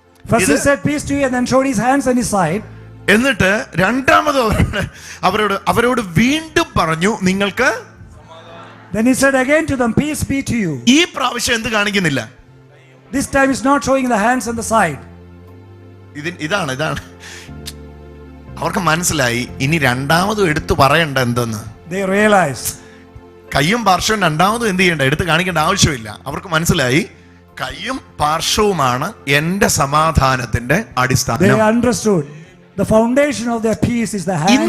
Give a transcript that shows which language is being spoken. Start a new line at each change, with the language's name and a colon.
English: First he said peace to you and then showed his hands and his side.
Malayalam: എന്നിട്ട് രണ്ടാമത് അവരോട് വീണ്ടും പറഞ്ഞു, നിങ്ങൾക്ക്.
English: Then he said again to them, peace be to you.
Malayalam: ഈ പ്രാവശ്യം എന്ത് കാണിക്കുന്നില്ല?
English: This time is not showing the hands and the side.
Malayalam: ഇതാണ് അവർക്ക് മനസ്സിലായി, ഇനി രണ്ടാമതും എടുത്തു പറയണ്ട എന്തെന്ന്.
English: They realized.
Malayalam: കയ്യും പാർശ്വവും രണ്ടാമതും എന്ത് ചെയ്യണ്ട, എടുത്ത് കാണിക്കേണ്ട ആവശ്യമില്ല. അവർക്ക് മനസ്സിലായി, കയ്യും പാർശ്വവുമാണ് എന്റെ സമാധാനത്തിന്റെ അടിസ്ഥാനം.
English: They understood the foundation of their peace is the hands and the side.